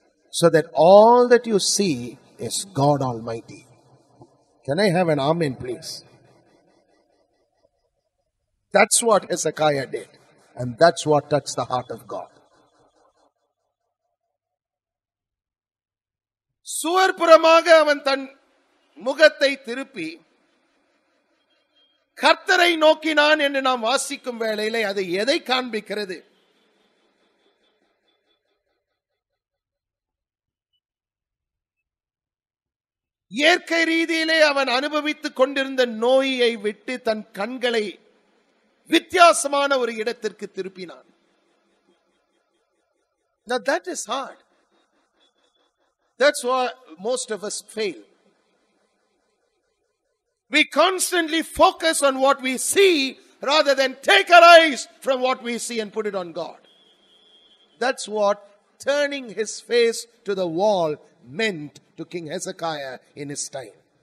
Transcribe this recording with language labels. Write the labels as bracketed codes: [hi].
[en] So that all that you see is God Almighty. Can I have an amen, please? That's what Hezekiah did. And that's what touched the heart of God. [ta] சுவர்புறமாக அவன் தன் முகத்தை திருப்பி கர்த்தரை நோக்கினான் என்று நாம் வாசிக்கும் வேளையிலே அது எதை காண்பிக்கிறது? இயற்கை ரீதியிலே அவன் அனுபவித்துக் கொண்டிருந்த நோயை விட்டு தன் கண்களை வித்தியாசமான ஒரு இடத்திற்கு திருப்பினான். [en] Now that is hard. That's why most of us fail. We constantly focus on what we see rather than take our eyes from what we see and put it on God. That's what turning his face to the wall meant to King Hezekiah in his time.